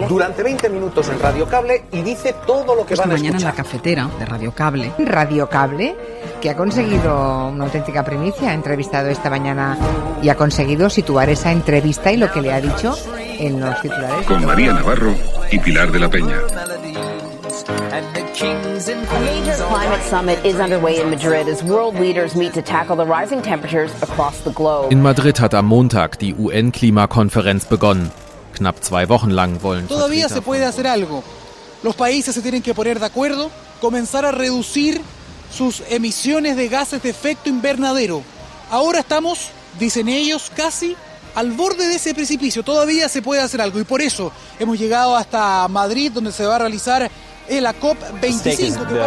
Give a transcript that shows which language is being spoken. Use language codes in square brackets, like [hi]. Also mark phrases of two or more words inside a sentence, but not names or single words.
[es] Durante 20 minutos en Radio Cable y dice todo lo que van a escuchar. Mañana en La Cafetera de Radio Cable. Radio Cable, que ha conseguido una auténtica primicia, ha entrevistado esta mañana y ha conseguido situar esa entrevista y lo que le ha dicho en los titulares. Con María Navarro y Pilar de la Peña. [en] A major climate summit is underway in Madrid as world leaders meet to tackle the rising temperatures across the globe. [de] In Madrid hat am Montag die UN-Klimakonferenz begonnen. Knapp 2 Wochen lang wollen [es] Todavía se puede hacer algo. Los países se tienen que poner de acuerdo, comenzar a reducir sus emisiones de gases de efecto invernadero. Ahora estamos, dicen ellos, casi al borde de ese precipicio. Todavía se puede hacer algo y por eso hemos llegado hasta Madrid, donde se va a realizar la COP25.